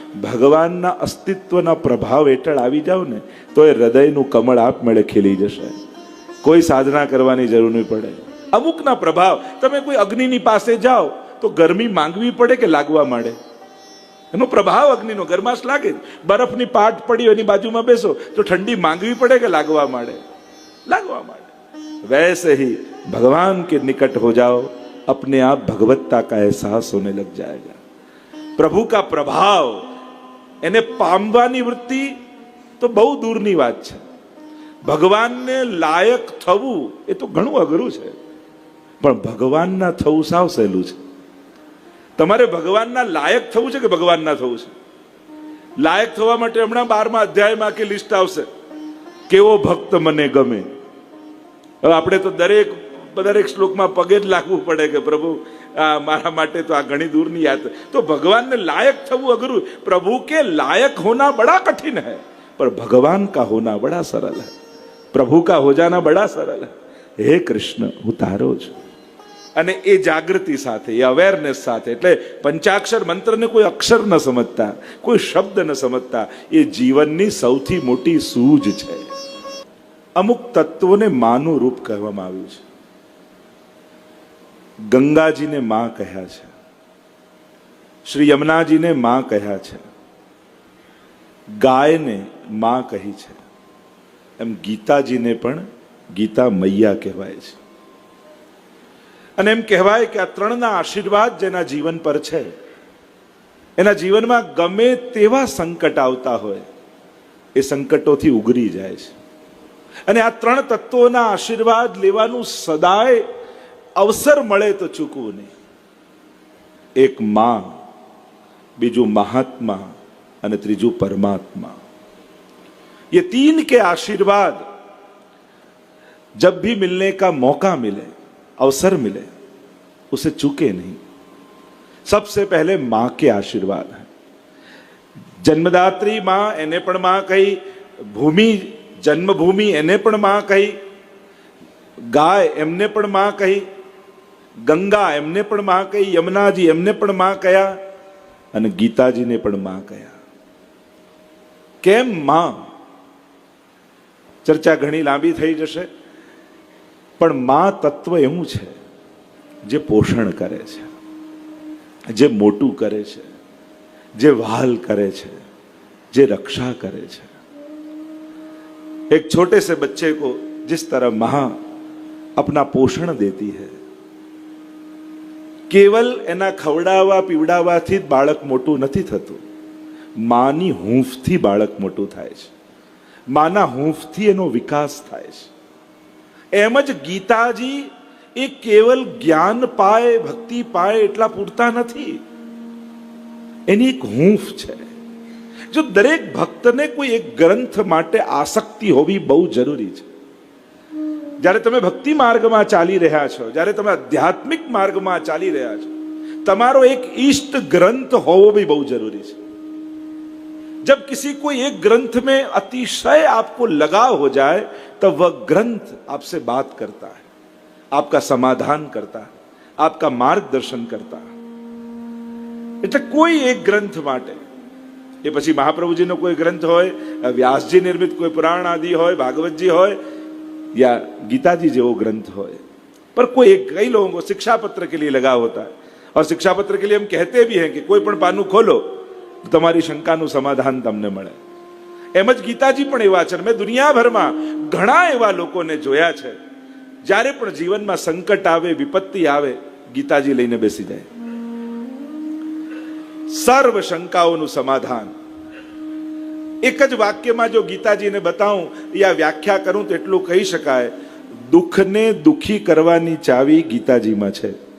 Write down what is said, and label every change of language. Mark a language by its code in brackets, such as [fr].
[gu] ભગવાનના અસ્તિત્વના પ્રભાવ હેઠળ આવી જાવ ને તો એ હૃદયનું કમળ આપમેળે ખીલી જશે, કોઈ સાધના કરવાની જરૂર નહીં પડે. અમુકના પ્રભાવ, તમે કોઈ અગ્નિની પાસે જાઓ તો ગરમી માંગવી પડે કે લાગવા માંડે? એનો પ્રભાવ અગ્નિનો, ગરમાશ લાગે. બરફની પાટ પડી એની બાજુમાં બેસો તો ઠંડી માંગવી પડે કે લાગવા માંડે? લાગવા માંડે. [hi] वैसे ही भगवान के निकट हो जाओ, अपने आप भगवत्ता का एहसास होने लग जाएगा. प्रभु का प्रभाव [gu] એને પામવાની વૃત્તિ તો બહુ દૂરની વાત છે. ભગવાનને લાયક થવું એ તો ઘણું અઘરું છે, પણ ભગવાનના થવું સાવ સહેલું છે. તમારે ભગવાનના લાયક થવું છે કે ભગવાનના થવું છે? લાયક થવા માટે હમણાં 12મા અધ્યાયમાં આખી લિસ્ટ આવશે, કેવો ભક્ત મને ગમે. હવે આપણે તો દરેક શ્લોકમાં પગે જ લાગવું પડે કે પ્રભુ મારા માટે તો આ ઘણી દૂરની યાદ. તો ભગવાનને લાયક થવું અઘરું. [hi] પ્રભુ કે लायक होना बड़ा कठिन है, पर भगवान का होना बड़ा सरल है. प्रभु का हो जाना बड़ा सरल है. हे कृष्ण [gu] હું તારો છું. અને એ જાગૃતિ સાથે, એ અવેરનેસ સાથે, એટલે પંચાક્ષર મંત્રને કોઈ અક્ષર ન સમજતા, કોઈ શબ્દ ન સમજતા, એ જીવનની સૌથી મોટી સૂઝ છે. અમુક તત્વોને માનું રૂપ કહેવામાં આવ્યું છે. ગંગાજીને માં કહ્યા છે, શ્રી યમુનાજીને માં કહ્યા છે, ગાયને માં કહી છે, એમ ગીતાજીને પણ ગીતા મૈયા કહેવાય છે. અને એમ કહેવાય કે આ ત્રણના આશીર્વાદ જેના જીવન પર છે, એના જીવનમાં ગમે તેવા સંકટ આવતા હોય એ સંકટોથી ઉગરી જાય છે. અને આ ત્રણ તત્વોના આશીર્વાદ લેવાનું સદાય અવસર મળે તો ચૂકવું નહીં. એક માં, બીજું महात्मा અને ત્રીજું परमात्मा. [hi] ये तीन के आशीर्वाद जब भी मिलने का मौका मिले, अवसर मिले, उसे चूके नहीं. सबसे पहले मां के आशीर्वाद है. जन्मदात्री मां [gu] એને પણ માં કહી, ભૂમિ જન્મભૂમિ એને પણ માં કહી, ગાય એમને પણ માં કહી, ગંગા એમને પણ માં કહી, યમુનાજી એમને પણ માં કહ્યા, અને ગીતાજીને પણ માં કહ્યા. કેમ માં? ચર્ચા ઘણી લાંબી થઈ જશે, પણ માં તત્વ એવું છે જે પોષણ કરે છે, જે મોટું કરે છે, જે વહાલ કરે છે, જે रक्षा करे છે. [hi] एक छोटे से बच्चे को जिस तरह मां अपना पोषण देती है, केवल [gu] एना खवડાવવા પીવડાવવાથી જ બાળક મોટું નથી થતું. માની હૂંફથી બાળક મોટું થાય છે, માના હૂંફથી એનો વિકાસ થાય છે. એમ જ ગીતાજી એ કેવલ જ્ઞાન પાય, ભક્તિ પાય એટલા પૂરતા નથી. એની એક હૂંફ છે. જો દરેક ભક્તને કોઈ એક ગ્રંથ માટે આસક્તિ હોવી બહુ જરૂરી છે. જ્યારે તમે ભક્તિ માર્ગમાં ચાલી રહ્યા છો, જ્યારે તમે આધ્યાત્મિક માર્ગમાં ચાલી રહ્યા છો, તમારો એક ઈષ્ટ ગ્રંથ હોવો भी બહુ જરૂરી છે. [hi] जब किसी को एक ग्रंथ में अतिशय आपको लगाव हो जाए तब वह ग्रंथ आपसे बात करता है, आपका समाधान करता है, आपका मार्गदर्शन करता है. [gu] એટલે કોઈ એક ગ્રંથ માટે, એ પછી મહાપ્રભુજીનો કોઈ ગ્રંથ હોય, વ્યાસજી નિર્મિત કોઈ પુરાણ આદि હોય, भागवत जी હોય, या गीता जी જેવો ગ્રંથ હોય, [hi] पर कोई एक, कई लोगों को शिक्षा पत्र के लिए लगाव होता है. और शिक्षा पत्र के लिए हम कहते भी हैं कि [gu] कोई પણ પાનું ખોલો તો તમારી શંકાનું સમાધાન તમને મળે. એમ જ ગીતાજી પણ એવા છે. મેં દુનિયાભરમાં ઘણા એવા લોકોને જોયા છે, જ્યારે પણ જીવનમાં સંકટ આવે, વિપત્તિ આવે, ગીતાજી લઈને બેસી જાય. સર્વ શંકાઓનું સમાધાન એક જ વાક્યમાં જો ગીતાજીને બતાવું યા વ્યાખ્યા કરું તો એટલું કહી શકાય, દુઃખને દુઃખી કરવાની ચાવી ગીતાજીમાં છે.